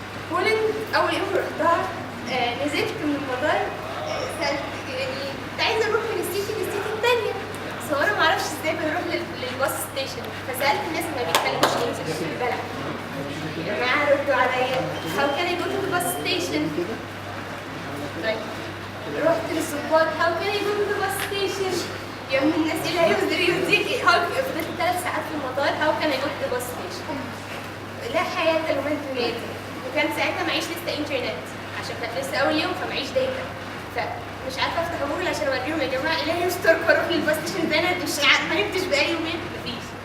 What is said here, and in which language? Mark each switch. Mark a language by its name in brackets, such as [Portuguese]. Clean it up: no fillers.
[Arabic] بولند اول يوم رحتها نزلت من المطار، سالت يعني كنت عايزه اروح من السيتي للسيتي الثانيه، بس هو انا ما اعرفش ازاي بنروح للباص ستيشن. فسالت الناس اللي ما بيتكلموش انجلش في البلد، يا جماعه ردوا عليا [English] how can I go to the bus station. [Arabic] طيب رحت للظباط [English] how can I go to the bus station. [Arabic] يا ابن الناس ايه اللي هيقدر يوديك؟ فضلت 3 ساعات في المطار [English] how can I go to the bus station. [Arabic] لا حياة لمن تنادي. وكان ساعتها معيش لسه انترنت عشان كانت لسه اول يوم، فمعيش داتا، فمش عارفه افتح جوجل عشان اوريهم يا جماعه الهي يسترك واروح للباص ستيشن ده، انا مش ما نمتش بقالي يومين مفيش.